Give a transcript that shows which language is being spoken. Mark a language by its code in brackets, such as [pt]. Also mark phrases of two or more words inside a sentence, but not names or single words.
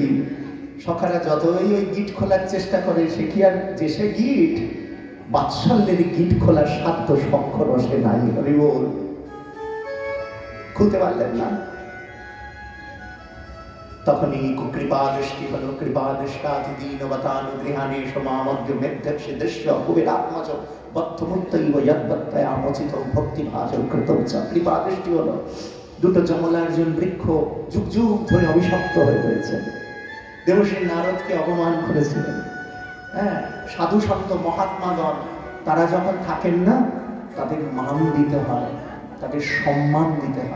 [bn] সখারা যতই ওই গিট খোলার চেষ্টা করে, সে কি আর যে সে গিট, বাৎসল্যের গিট খোলার সাধ্য সক্ষর সে নাই। হরি বল। খুলতে পারলেন না। তখনই কৃপা দৃষ্টি হলো, [sa] কৃপা দৃষ্টাতি দীনবতানুগৃহাণে সমামদ্য মেধ্যক্ষে দৃশ্য কুবেরাত্মজ বদ্ধমুক্তৈব যদ্বত্তয়ামোচিত ভক্তিভাজং কৃতং চ। [bn] কৃপা দৃষ্টি হলো, দুটো যমলার্জুন বৃক্ষ যুগ যুগ ধরে অভিশপ্ত হয়ে রয়েছে। দেবশ্রী নারদকে অপমান করেছিলেন। হ্যাঁ, সাধু সন্ত মহাত্মাগণ তারা যখন থাকেন না, তাদের মান দিতে হয়, তাদের সম্মান দিতে হয়।